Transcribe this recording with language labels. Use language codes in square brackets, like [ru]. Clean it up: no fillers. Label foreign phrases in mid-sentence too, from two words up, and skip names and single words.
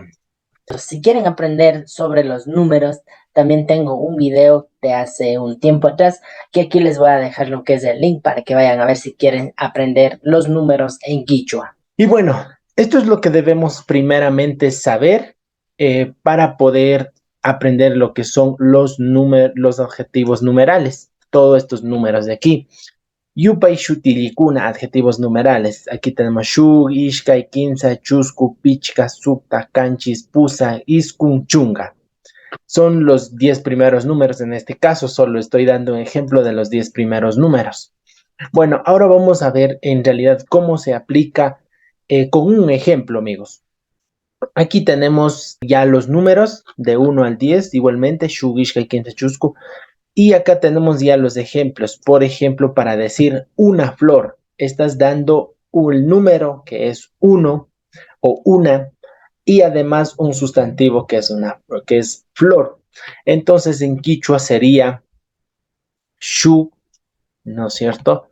[es] Si quieren aprender sobre los números, también tengo un video de hace un tiempo atrás que aquí les voy a dejar lo que es el link para que vayan a ver si quieren aprender los números en quichua. Y bueno, esto es lo que debemos primeramente saber para poder aprender lo que son los adjetivos numerales, todos estos números de aquí. [qu] Yupay shutilikuna, [es] adjetivos numerales. Aquí tenemos [qu] shug, ishkay, kinsa, chusku, pichka, sukta, kanchis, pusa, iskun, chunga. [es] Son los 10 primeros números. En este caso, solo estoy dando un ejemplo de los 10 primeros números. Bueno, ahora vamos a ver en realidad cómo se aplica con un ejemplo, amigos. Aquí tenemos ya los números de 1 al 10, igualmente, [qu] shug, ishkay, kinsa, chusku. [es] Y acá tenemos ya los ejemplos. Por ejemplo, para decir una flor, estás dando un número que es uno o una y además un sustantivo que es flor. Entonces en quichua sería shu, ¿no es cierto?